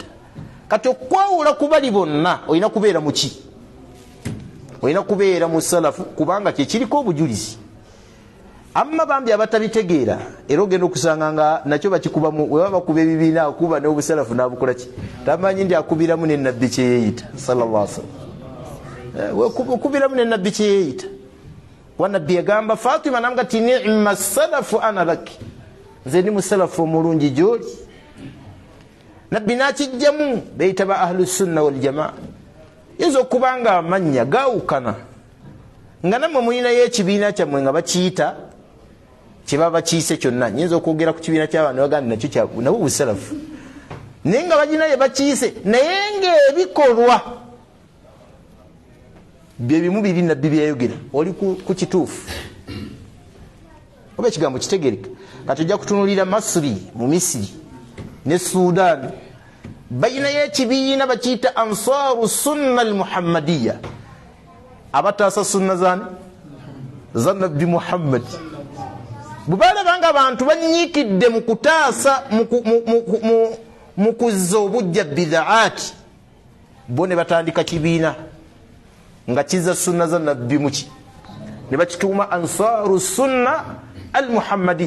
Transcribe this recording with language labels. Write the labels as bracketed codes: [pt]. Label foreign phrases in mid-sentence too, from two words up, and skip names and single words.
[lg] Kati okwawula ku bali bonna olina kubeera muki? Olina kubeera mu salafu, kubanga kyekiriko obujulizi. Amma bambi abatabitegeera era ogenda okusanga nga nakyo bakikubamu, we baba bakuba ebibiina akuba n'obusalafu n'abukola ki, tamanyi ndi akubiramu ne nabbi kyeyeeyita [ar] صلى الله عليه وسلم. [lg] Okubiramu ne nabbi kyeyeeyita. Wanabbi yagamba Fatima namuga ti [ar] نعم السلف أنا لك, [lg] nze ndi musalafu omulungi gy'oli. Nabbi n'akijjamu beyita ba [ar] أهل السنة والجماعة. [lg] Yinza okuba nga amannya gaawukana nga nammwe mulinayo ekibiina kyammwe nga bakiyita kyebaba bakiise kyonna. Nyinza okwogera ku kibiina ky'abantu bagandi nakyo nabo busalafu, naye nga baginaye bakiise, naye ng'ebikolwa bye bimu biri nabbi byayogera, oli ku kituufu oba ekigambo kitegereka. Kati ojja kutunulira Masri mu Misiri ne Sudan, bayinayo ekibiina bakiyita Ansaru Sunna al Muhammadiyya, abataasa sunna zani za nabbi Muhammad. Bubalabanga abantu banyiikidde mu kutaasa mu kuzza obujja bidaati, bo ne batandika kibiina nga kizza sunna za nabbi muki, ne bakituuma Ansaru Sunna al Muhammadiyya.